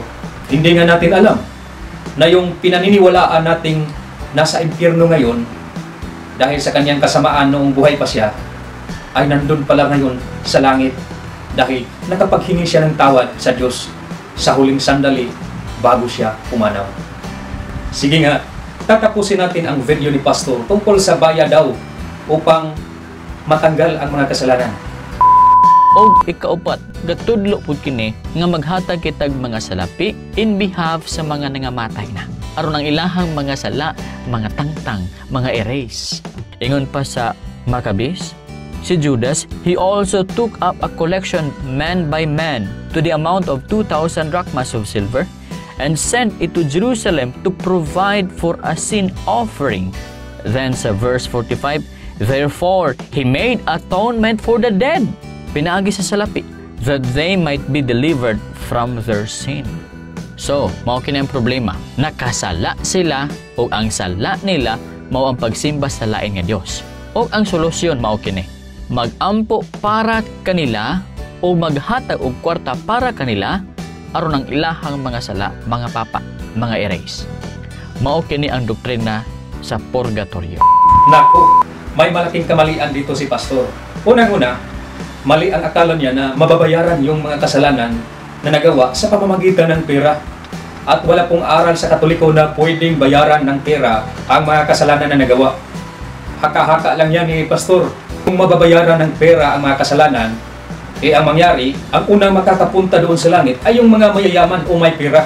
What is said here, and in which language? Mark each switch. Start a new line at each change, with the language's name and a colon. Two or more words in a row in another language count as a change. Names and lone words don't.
Filipino: Hindi nga natin alam na yung pinaniniwalaan nating nasa impyerno ngayon dahil sa kanyang kasamaan noong buhay pa siya, ay nandun pala ngayon sa langit dahil nakapaghingi siya ng tawad sa Diyos sa huling sandali bago siya pumanaw. Sige nga, tatapusin natin ang video ni Pastor tungkol sa bayad daw upang matanggal ang mga kasalanan.
Cebuano: O ikaupat, gatudlo pud kini nga maghatag kitag mga salapi
English: in behalf
Cebuano: sa mga nangamatay na. Aron ang ilahang mga sala, mga tangtang, mga erase. Ingon pa sa Maccabees, si Judas,
English: he also took up a collection man by man to the amount of 2,000 drachmas of silver and sent it to Jerusalem to provide for a sin offering. Then sa verse 45, therefore, he made atonement for the dead,
Cebuano: pinaagi sa salapi,
English: that they might be delivered from their sin.
Cebuano: So, mao kini ang problema. Nakasala sila o ang sala nila mao ang pagsimba sa lain nga Dios. O ang solusyon mao kini. Magampo para kanila o maghatag og kwarta para kanila aron ang ilahang mga sala, mga papa, mga erase. Mao kini ang doktrina sa purgatorio. Nako,
Filipino: may malaking kamalian dito si Pastor. Unang-una, mali ang akala niya na mababayaran yung mga kasalanan na nagawa sa pamamagitan ng pera. At wala pong aral sa Katoliko na pwedeng bayaran ng pera ang mga kasalanan na nagawa. Haka-haka lang yan ni Pastor. Kung mababayaran ng pera ang mga kasalanan, ang mangyari, ang unang makakapunta doon sa langit ay yung mga mayayaman o may pera.